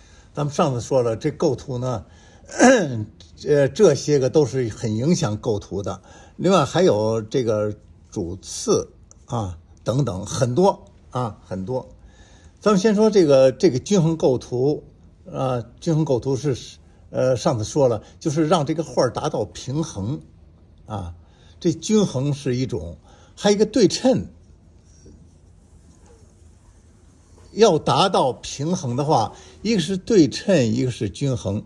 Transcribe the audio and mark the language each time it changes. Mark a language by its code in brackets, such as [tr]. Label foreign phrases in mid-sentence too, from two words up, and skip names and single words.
[zh] 咱們上次說了，這構圖呢，這些個都是很影響構圖的。另外還有這個主次啊等等很多啊很多。咱们先说这个均衡构圖啊，均衡構圖是上次說了，就是讓這個畫達到平衡啊。這均衡是一種，還有一個對稱。要達到平衡的話，一個是對稱，一個是均衡。